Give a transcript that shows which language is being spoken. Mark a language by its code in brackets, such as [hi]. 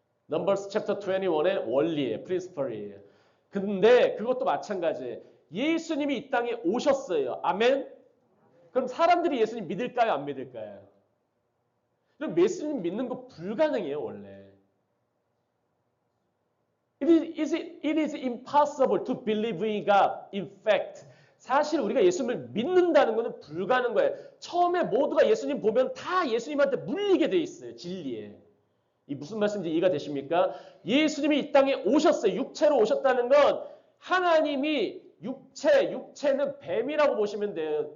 [en] Numbers chapter 21 [ko] 의 원리예요. principle이에요. 근데 그것도 마찬가지예요. 예수님이 이 땅에 오셨어요. 아멘? 그럼 사람들이 예수님 믿을까요? 안 믿을까요? 그럼 예수님 믿는 거 불가능해요, 원래. [en] It is impossible to believe in God. In fact, [ko] 사실 우리가 예수님을 믿는다는 것은 불가능한 거예요. 처음에 모두가 예수님 보면 다 예수님한테 물리게 돼 있어요. 진리에. 이 무슨 말씀인지 이해가 되십니까? 예수님이 이 땅에 오셨어요. 육체로 오셨다는 건 하나님이 육체는 뱀이라고 보시면 돼요.